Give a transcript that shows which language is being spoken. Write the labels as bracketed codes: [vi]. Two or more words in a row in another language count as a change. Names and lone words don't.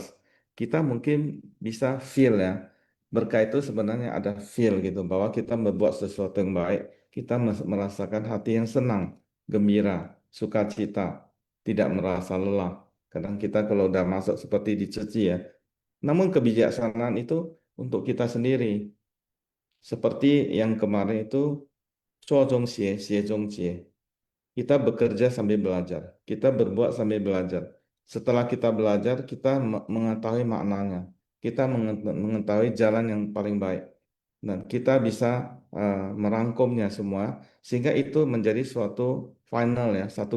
[id] Kita mungkin bisa feel ya, berkah itu sebenarnya ada feel gitu, bahwa kita membuat sesuatu yang baik, kita merasakan hati yang senang, gembira, sukacita, tidak merasa lelah. Kadang kita kalau udah masuk seperti dicuci ya. Namun kebijaksanaan itu untuk kita sendiri. Seperti yang kemarin itu, [zh] 做中学，学中学. [id] Kita bekerja sambil belajar. Kita berbuat sambil belajar. Setelah kita belajar, kita mengetahui maknanya. Kita mengetahui jalan yang paling baik. Dan kita bisa merangkumnya semua. Sehingga itu menjadi suatu final ya.